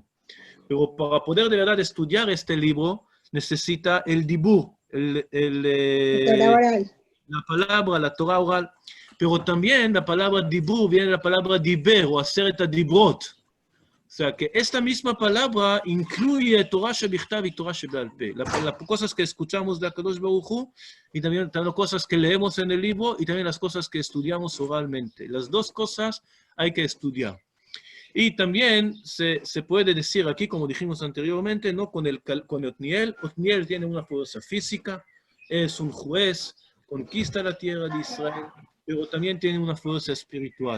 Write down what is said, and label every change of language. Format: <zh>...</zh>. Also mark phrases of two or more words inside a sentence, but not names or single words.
<es>Pero para poder de verdad estudiar este libro, necesita el dibur, la palabra, la Torah oral. Pero también la palabra dibur viene de la palabra diber, o hacer et dibrot. O sea, que esta misma palabra incluye</es> <he>תורה שבכתב</he> <es>y</es> <he>תורה שבעל פה.</he> <es>Las cosas que escuchamos de</es> <he>הקדוש ברוך הוא,</he> <es>y también las cosas que leemos en el libro, y también las cosas que estudiamos oralmente. Las dos cosas hay que estudiar. Y también se puede decir aquí, como dijimos anteriormente, ¿no? con Otniel. Otniel tiene una fuerza física, es un juez, conquista la tierra de Israel, pero también tiene una fuerza espiritual.</es>